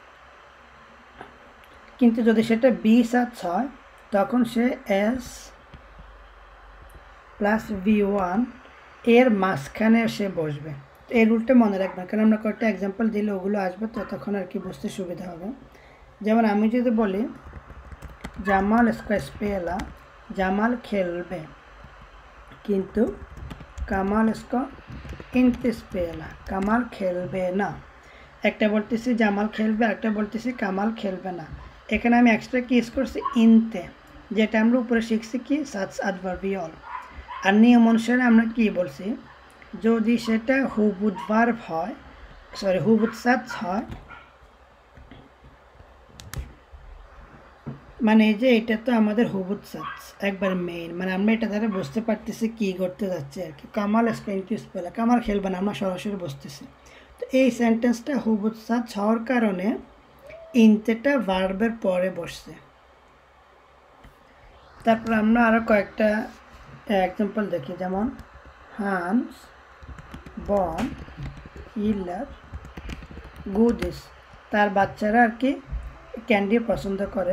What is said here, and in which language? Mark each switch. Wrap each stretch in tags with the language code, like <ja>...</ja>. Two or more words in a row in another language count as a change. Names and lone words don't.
<bn>কিন্তু কিন্তু যদি সেটা বি সাচ হয় তখন সে</bn> <en>S plus V1</en> <bn>এর মাঝখানে সে বসবে। এই রুলটা মনে রাখবেন, কারণ আমরা কয়েকটা এক্সাম্পল দিলে ওগুলো আসবে, তো তখন আর কি বুঝতে সুবিধা হবে। যেমন আমি যদি বলি জামাল</bn> <sv>ska spela,</sv> <bn>জামাল খেলবে, কিন্তু কামাল</bn> <sv>ska inte spela,</sv> <bn>কামাল খেলবে না। একটা বলতেছি জামাল খেলবে, একটা বলতেছি কামাল খেলবে না। এখানে আমি এক্সট্রা কি ইউজ করছি ইনতে, যেটা আমরা উপরে শিখছি কি সাচ অ্যাডভার্বিয়াল। আর নিয়ম অনুসারে আমরা কি বলছি, যদি সেটা হুবুদ ভার্ব হয়, সরি হুবুদ সাচ হয়, মানে এই যে এটা তো আমাদের হুবুদ সাচ একবার মেইন, মানে আমরা এটা দ্বারা বুঝতে পারতেছি কি করতে যাচ্ছে আর কি।</bn> <sv>কামাল ska inte spela,</sv> <bn>কামাল খেলবে না, আমরা সরাসরি বুঝতেছি। তো এই সেন্টেন্সটা হুবুদ সাচ হওয়ার কারণে ইনতেটা ভার্বের পরে বসছে। তারপর আমরা আরও কয়েকটা এক্সাম্পল দেখি, যেমন</bn> <sv>hans barn gillar godis,</sv> <bn>তার বাচ্চারা আর কি ক্যান্ডি পছন্দ করে।</bn>